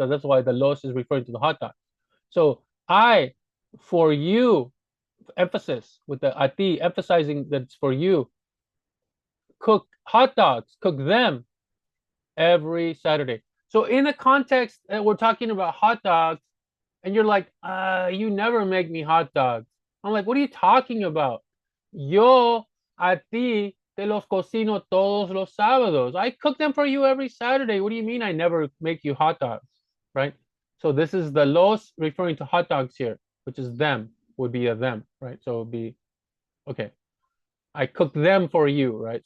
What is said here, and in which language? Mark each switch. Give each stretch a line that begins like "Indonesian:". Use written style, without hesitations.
English: So that's why the los is referring to the hot dog. So I, for you, emphasis with the ati, emphasizing that it's for you, cook hot dogs, cook them every Saturday. So in the context that we're talking about hot dogs, and you're like, you never make me hot dogs. I'm like, what are you talking about?
Spanish: Yo a ti te los cocino todos los sábados.
English: I cook them for you every Saturday. What do you mean I never make you hot dogs, right? So this is the los referring to hot dogs here, which is them, would be a them, right? So it would be, okay, I cook them for you, right?